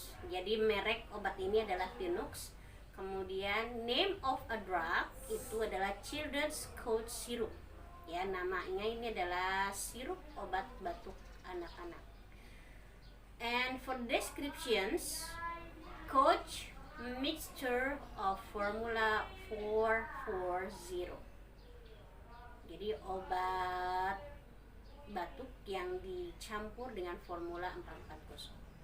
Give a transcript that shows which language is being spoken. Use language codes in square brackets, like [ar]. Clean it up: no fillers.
[id] Jadi merek obat ini adalah Pinux. Kemudian name of a drug itu adalah children's cough syrup. Ya, namanya ini adalah sirup obat batuk anak-anak. [en] And for descriptions, cough mixture of formula 440. [id] Jadi obat batuk yang dicampur dengan formula 440.